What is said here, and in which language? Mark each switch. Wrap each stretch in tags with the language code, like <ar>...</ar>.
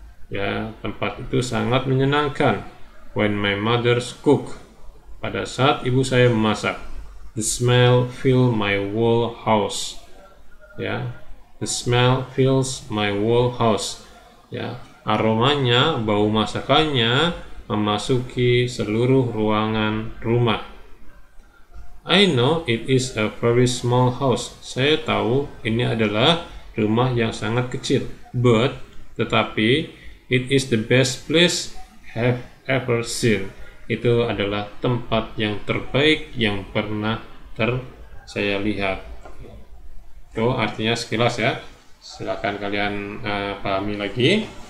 <id>Ya, tempat itu sangat menyenangkan.</id> <en>When my mother's cook,</en> <id>pada saat ibu saya memasak.</id> <en>The smell fill my whole house. Ya, the smell fills my whole house.</en> <id>Ya, aromanya, bau masakannya memasuki seluruh ruangan rumah.</id> <en>I know it is a very small house.</en> <id>Saya tahu ini adalah rumah yang sangat kecil.</id> <en>But, tetapi, it is the best place have ever seen.</en> <id>Itu adalah tempat yang terbaik yang pernah saya lihat. Itu artinya sekilas ya. Silakan kalian pahami lagi.</id>